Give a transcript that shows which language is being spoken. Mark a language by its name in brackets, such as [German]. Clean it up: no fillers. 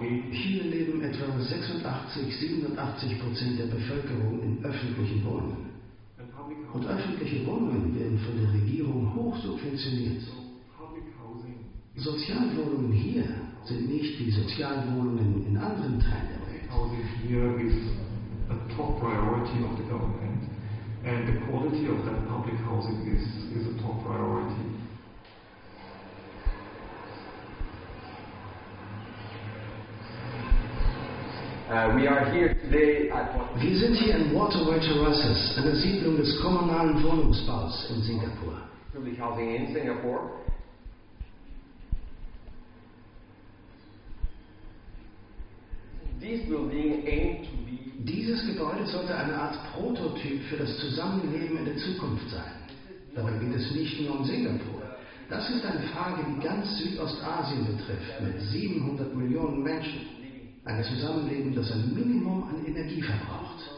[German] Hier leben etwa 87% der Bevölkerung in öffentlichen Wohnungen. Und öffentliche Wohnungen werden von der Regierung hoch subventioniert. Sozialwohnungen hier sind nicht wie Sozialwohnungen in anderen Teilen der Welt. [English] Housing here is a top priority of the government. And the quality of that public housing is a top priority. [German] Wir sind hier in Waterway Terraces, einer Siedlung des kommunalen Wohnungsbaus in Singapur. [English] Public housing in Singapore. This building aimed to be. [German] Dieses Gebäude sollte eine Art Prototyp für das Zusammenleben in der Zukunft sein. Dabei geht es nicht nur um Singapur. Das ist eine Frage, die ganz Südostasien betrifft, mit 700 Millionen Menschen. Ein Zusammenleben, das ein Minimum an Energie verbraucht.